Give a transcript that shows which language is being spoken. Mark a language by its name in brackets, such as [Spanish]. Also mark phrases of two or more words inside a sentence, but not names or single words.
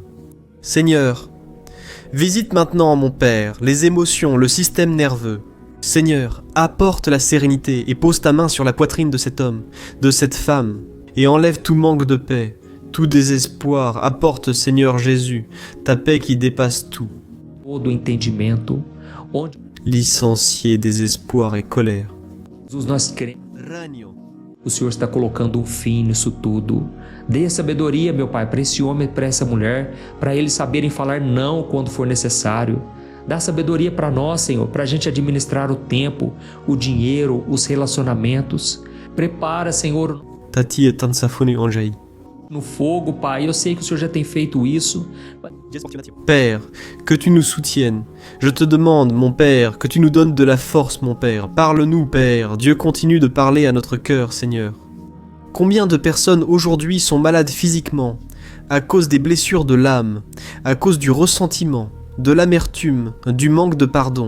[French] Seigneur, visite maintenant, mon Père, les émotions, le système nerveux. Seigneur, apporte la sérénité et pose ta main sur la poitrine de cet homme, de cette femme, et enlève tout manque de paix, tout désespoir. Apporte, Seigneur Jésus, ta paix qui dépasse tout. [Portuguese] Todo entendimento, onde [French] Licencier désespoir et colère. [Portuguese] Jesus, nós cremos. O Senhor está colocando fim nisso tudo. Dê sabedoria, meu Pai, para esse homem e para essa mulher, para eles saberem falar não quando for necessário. Dá sabedoria para nós, Senhor, para a gente administrar o tempo, o dinheiro, os relacionamentos. Prepara, Senhor, Tati est un symphonique en jaillit. no fogo, Pai. Eu sei que o Senhor já tem feito isso. [French] Père, que tu nous soutiennes. Je te demande, mon Père, que tu nous donnes de la force, mon Père. Parle-nous, Père. Dieu continue de parler à notre cœur, Seigneur. Combien de personnes aujourd'hui sont malades physiquement, à cause des blessures de l'âme, à cause du ressentiment, de l'amertume, du manque de pardon.